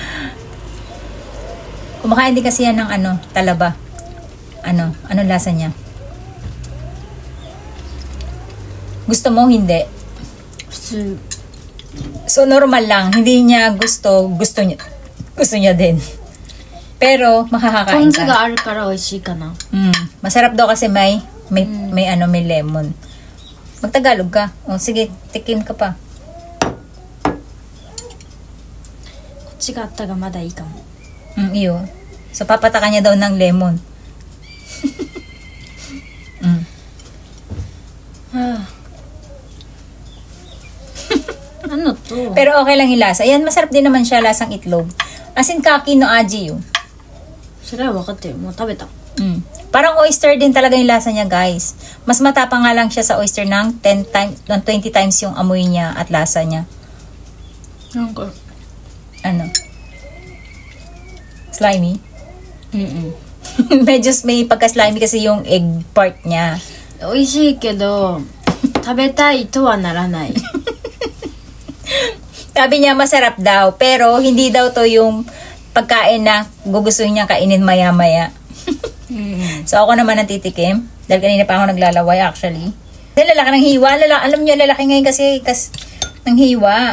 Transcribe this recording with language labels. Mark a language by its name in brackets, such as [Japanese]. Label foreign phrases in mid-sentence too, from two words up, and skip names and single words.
[Filipino] Kumakain din kasi yan ng talaba. Anong lasa niya? Gusto mo? Hindi. So normal lang. Hindi niya gusto niya din. Pero makakakain ka. [Japanese] ポン酢があるから美味しいかな。 [Filipino] Masarap daw kasi may lemon. Magtagalog ka. O sige, tikim ka pa. [Japanese] こっちがあったがまだいいかも。 [Filipino] Iyo. So papatakan niya daw ng lemon. Ano to? Pero okay lang yung lasa. Ayan, masarap din naman siya, lasang itlog. [English] As in [Japanese] 柿の味 yun. それは分かってる。もう食べた。 [Filipino] Parang oyster din talaga yung lasa niya, guys. Mas matapang nga lang siya sa oyster ng 10 times, ng 20 times yung amoy niya at lasa niya. [Japanese] なんか [Filipino] Slimy? Medyo may pagka-slimy kasi yung egg part niya. [Japanese] 美味しいけど食べたいとはならない。 [Filipino] Sabi niya masarap daw, pero hindi daw to yung pagkain na gugustuhin niya kainin maya-maya. So ako naman ang titikim. Dahil kanina pa ako naglalaway actually. Dahil lalaki ng hiwa. Alam niyo, lalaki ngayon kasi ng hiwa.